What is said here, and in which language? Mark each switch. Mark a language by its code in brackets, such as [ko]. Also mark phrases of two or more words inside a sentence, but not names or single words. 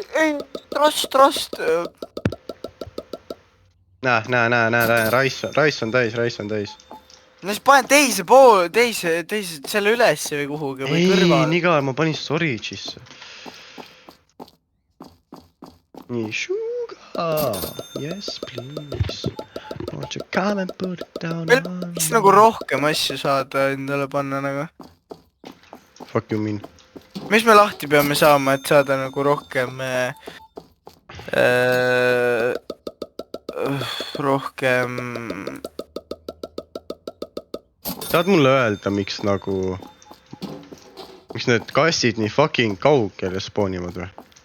[et] Ei, trust. Näe, Rice on täis. No siis panen teise, selle ülesse või kuhugi või kõrval. Ei, nii ka, ma panin storage'isse. Nii, [en] sugar. Yes, please. Won't you come and put it down on me? [et] Miks nagu rohkem asju saada endale panna nagu? [en] Fuck you mean? [et] Mis me lahti peame saama, et saada nagu rohkem Saad mulle öelda, miks need kastid nii fucking kaugele spoonivad või?